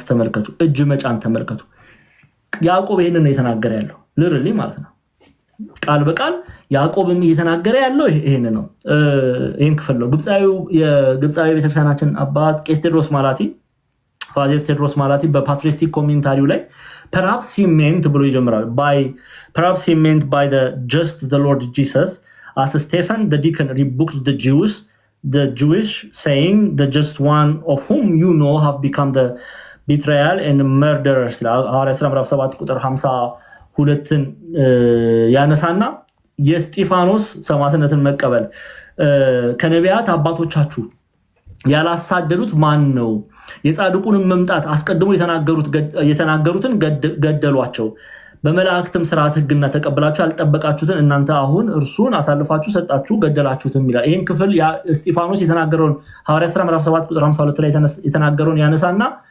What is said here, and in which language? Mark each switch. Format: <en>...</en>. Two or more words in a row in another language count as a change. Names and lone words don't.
<am>ተመልከቱ፣ እጅ መጫን ተመልከቱ። ያዕቆብ ይሄንን ነው የተናገረ ያለው ልርሊ ማለት ነው። ቃል በቃል ያዕቆብም እየተናገረ ያለው ይሄን ነው። ይሄን ክፍል ነው የግብፃዊ ቤተክርስቲያናችን አባት ቄስ ቴዎድሮስ ማላቲ ፋዘር ቴዎድሮስ ማላቲ በፓትሪስቲክ ኮሜንታሪው ላይ</am> <en>perhaps he meant</en> <am>ብሎ ይጀምራል</am> <en>perhaps he meant by the just the Lord Jesus as Stephen the deacon rebuked the Jewish saying the just one of whom you know have become the betrayal and murderers.</en> <am>ሐዋርያት ሥራ ምዕራፍ 7 ቁጥር 52ን ያነሳና የስጢፋኖስ ሰማዕትነትን መቀበል ከነቢያት አባቶቻችሁ ያላሳደዱት ማን ነው? የጻድቁንም መምጣት አስቀድሞ የተናገሩትን ገደሏቸው። በመላእክትም ሥርዓት ሕግና ተቀበላችሁ ያልጠበቃችሁትን እናንተ አሁን እርሱን አሳልፋችሁ ሰጣችሁ ገደላችሁትም ይላል። ይሄን ክፍል እስጢፋኖስ የተናገረውን ሐዋርያት ሥራ ምዕራፍ 7 ቁጥር 52 ላይ የተናገረውን ያነሳና</am>